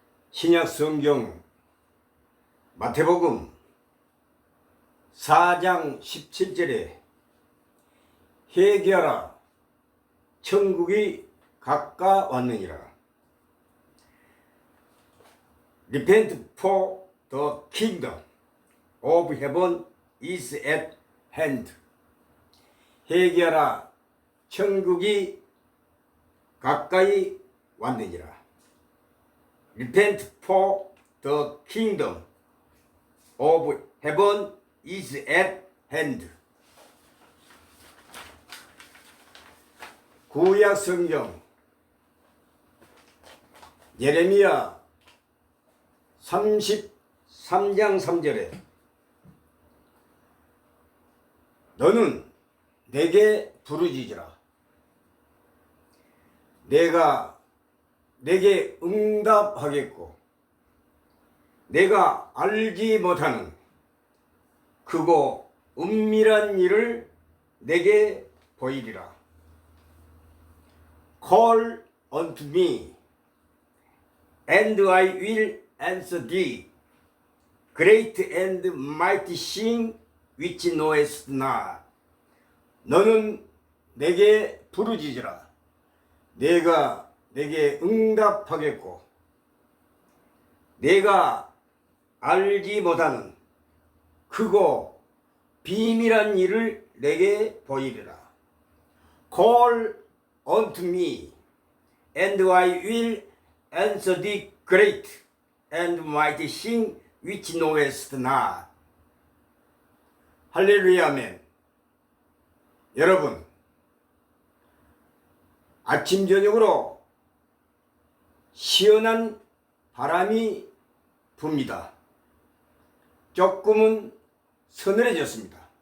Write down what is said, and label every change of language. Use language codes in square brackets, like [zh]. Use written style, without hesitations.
[ko] 신약 성경 마태복음 4장 17절에 회개하라 천국이 가까웠느니라. [en] Repent for the kingdom of heaven is at hand. [ko] 회개하라 천국이 가까이 왔느니라. [en] Repent for the kingdom of heaven is at hand. [ko] 구약 성경 예레미야 33장 3절에 너는 내게 부르짖으라. 내가 내게 응답하겠고 내가 알지 못하는 크고 은밀한 일을 내게 보이리라. [en] Call unto me, and I will answer thee. Great and mighty thing which knowest not. [ko] 너는 내게 부르짖으라. 내가 내게 응답하겠고 내가 알지 못하는 크고 비밀한 일을 내게 보이리라. [en] Call unto me, and I will answer thee great and mighty thing which knowest not. [ko] 할렐루야 아멘. 여러분, 아침 저녁으로 시원한 바람이 붑니다. 조금은 서늘해졌습니다.